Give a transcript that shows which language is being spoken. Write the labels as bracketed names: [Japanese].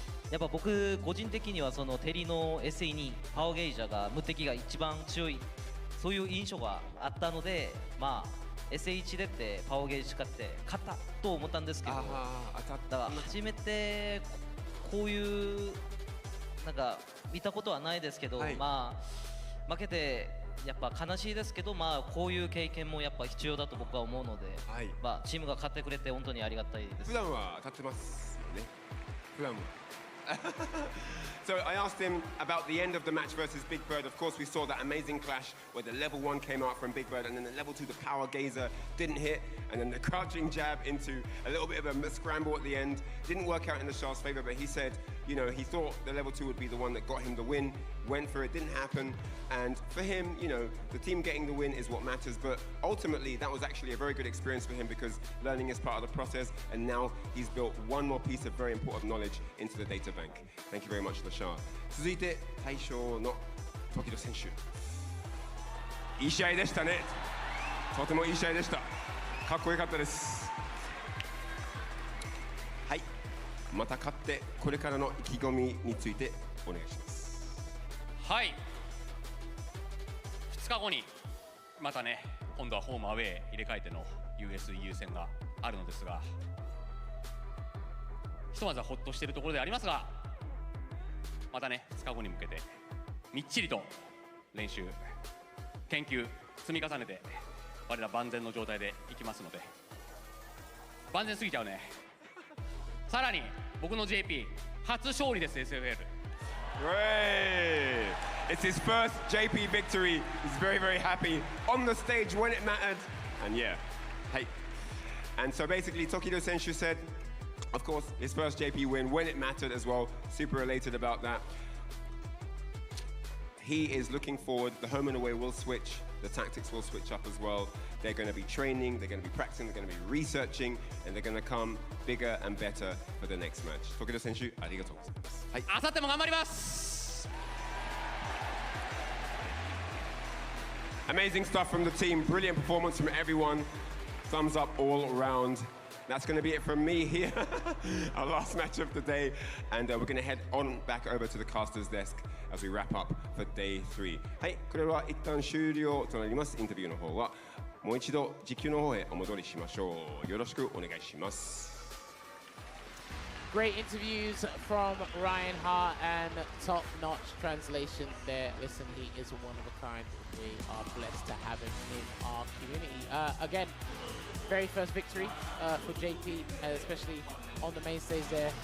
[Japanese] やっぱ僕個人的にはそのテリの SE にパワーゲイジャーが無敵が一番強いそういう印象があったので、まあ SE1 でってパワーゲージ使って勝ったと思ったんですけど、だから初めてこういうなんか見たことはないですけど、まあ負けてやっぱ悲しいですけど、まあこういう経験もやっぱ必要だと僕は思うので、まあチームが勝ってくれて本当にありがたいです。普段は当たってますよね。普段は。 [English] So I asked him about the end of the match versus Big Bird. Of course, we saw that amazing clash where the level 1 came out from Big Bird and then the level 2, the power gazer, didn't hit. And then the crouching jab into a little bit of a scramble at the end. Didn't work out in the Shah's favor, but he said, you know, he thought the level 2 would be the one that got him the win. Went for it, didn't happen. And for him, you know, the team getting the win is what matters. But ultimately, that was actually a very good experience for him because learning is part of the process. And now he's built one more piece of very important knowledge into the data bank. Thank you very much, LeShar. [Japanese] 続いて、大将の時戸選手。いい試合でしたね。とてもいい試合でした。かっこよかったです。はい。また勝ってこれからの意気込みについてお願いします。はい。 2日後にまたね、今度はホームアウェー入れ替えての US-EU 戦があるのですが、ひとまずはほっとしているところでありますが、またね2日後に向けてみっちりと練習研究積み重ねて我ら万全の状態でいきますので、万全すぎちゃうね。さらに僕の JP 初勝利です。 [English] SFL Great! It's his first JP victory. He's very, very happy on the stage when it mattered. And yeah, hey. And so basically, Tokido Senshu said, of course, his first JP win when it mattered as well. Super elated about that. He is looking forward. The home and away will switch. The tactics will switch up as well. They're going to be training, they're going to be practicing, they're going to be researching, and they're going to come bigger and better for the next match. [Japanese] Tokido Senshu, ありがとうございます。はい。あさっても頑張ります。 [English] Amazing stuff from the team. Brilliant performance from everyone. Thumbs up all around. That's going to be it from me here. Our last match of the day. And we're going to head on back over to the caster's desk as we wrap up for day 3. [Japanese] はい、これは一旦終了となります。インタビューの方はもう一度実況の方へお戻りしましょう。よろしくお願いします。 [English] Great interviews from Ryan Hart and top-notch translation there. Listen, he is one of a kind. We are blessed to have him in our community. Again, very first victory for JP, especially on the main stage there.